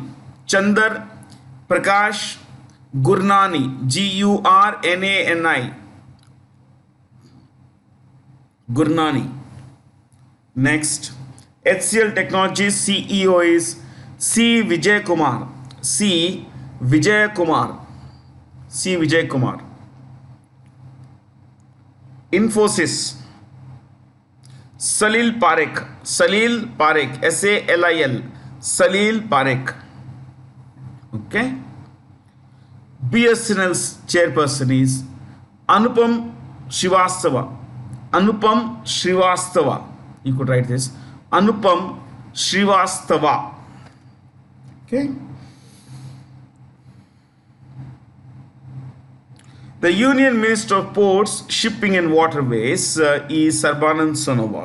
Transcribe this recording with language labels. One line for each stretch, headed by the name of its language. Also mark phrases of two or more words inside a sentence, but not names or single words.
English: Chandar Prakash Gurnani, Gurnani. Gurnani. Next, HCL Technologies CEO is C. Vijay Kumar. C. Vijay Kumar. C. Vijay Kumar. Infosys, Salil Parekh. Salil Parekh. SALIL. Salil Parekh. Okay. BSNL's chairperson is Anupam Srivastava. Anupam Srivastava. You could write this. Anupam Srivastava. Okay. The Union Minister of Ports, Shipping and Waterways is Sarbanand Sonowal.